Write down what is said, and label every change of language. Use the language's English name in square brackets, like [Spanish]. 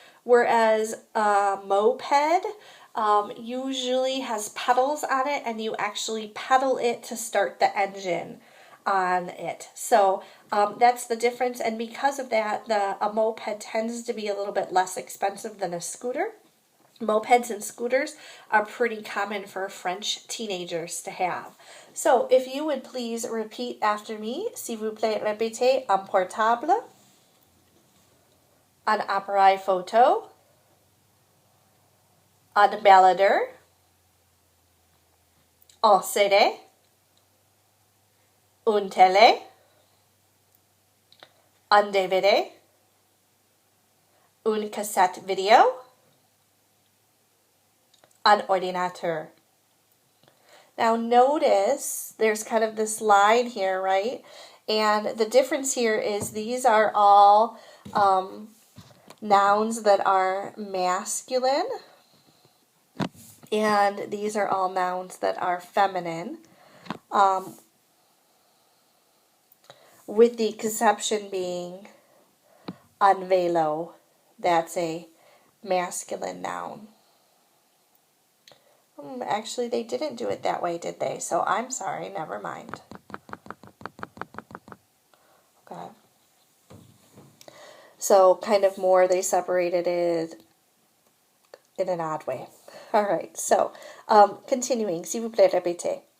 [English] Whereas a moped usually has pedals on it and you actually pedal it to start the engine on it. So that's the difference, and because of that, a moped tends to be a little bit less expensive than a scooter. Mopeds and scooters are pretty common for French teenagers to have. So if you would please repeat after me, [French] s'il vous plaît, répétez, un portable, un appareil photo, un baladeur, un CD, un télé, un DVD, une cassette video, un ordinateur. [English] Now notice there's kind of this line here, right? And the difference here is these are all nouns that are masculine, and these are all nouns that are feminine. With the exception being un vélo, that's a masculine noun. Actually, they didn't do it that way, did they? So I'm sorry, never mind. Okay. So kind of more, they separated it in an odd way. All right, so continuing, [French] s'il vous plaît, répétez.